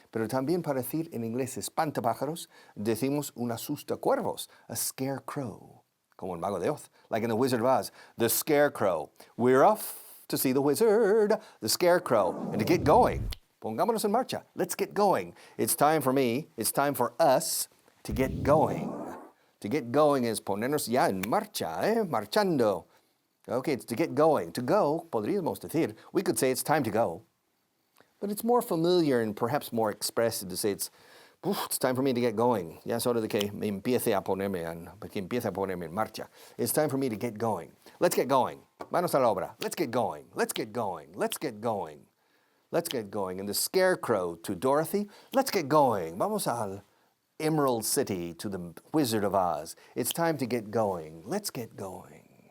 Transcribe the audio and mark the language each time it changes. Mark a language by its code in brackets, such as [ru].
[es] Pero también para decir en inglés espantapájaros, decimos un asustacuervos, a scarecrow. Como el mago de Oz, [en] like in the Wizard of Oz, the scarecrow. We're off to see the wizard, the scarecrow. And to get going, [es] pongámonos en marcha. [en] Let's get going. It's time for me, it's time for us to get going. [es] To get going is ponernos ya en marcha, marchando. [en] Okay, it's to get going. To go, [es] podríamos decir, [en] we could say it's time to go. But it's more familiar and perhaps more expressive to say it's time for me to get going. [es] Ya es hora de que me empiece a ponerme en marcha. [en] It's time for me to get going. Let's get going. [es] Manos a la obra. [en] Let's get going. Let's get going. Let's get going. Let's get going. And the scarecrow to Dorothy, let's get going. [es] Vamos al [en] Emerald City to the Wizard of Oz. It's time to get going. Let's get going.